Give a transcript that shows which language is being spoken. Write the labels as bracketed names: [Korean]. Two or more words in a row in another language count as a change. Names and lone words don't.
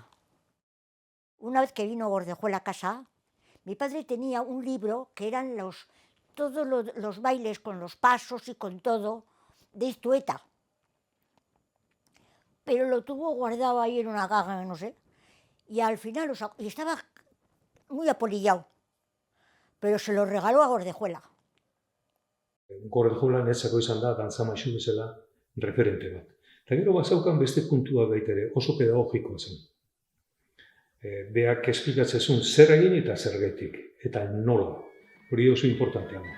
[Spanish] Una vez que vino Gordejuela a casa, mi padre tenía un libro que eran todos los bailes con los pasos y con todo de Iztueta. Pero lo tuvo guardado ahí en una caja, no sé, y al final y estaba muy apolillado, pero se lo regaló a Gordejuela. [Basque] Gordejuela netzako izan da, dantza maisu bezala, referente bat. Eta gero bazaukan beste puntua baita ere, oso pedagogikoa zen. Beak esplikatzen zuen zer egin eta zergatik, eta nola, hori oso importantea da.